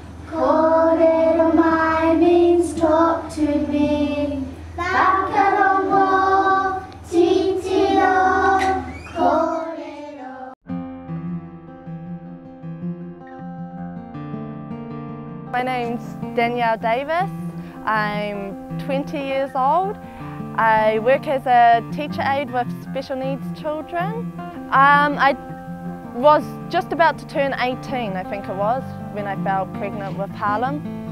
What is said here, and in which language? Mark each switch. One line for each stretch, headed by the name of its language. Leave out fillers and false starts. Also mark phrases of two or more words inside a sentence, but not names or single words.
Māori: Kōrero mai
English: means talk to me.
Māori: Whakarongo, titiro, kōrero.
English: My name's Danielle Davis. I'm 20 years old. I work as a teacher aide with special needs children. I was just about to turn 18, I think it was, when I fell pregnant with Harlem.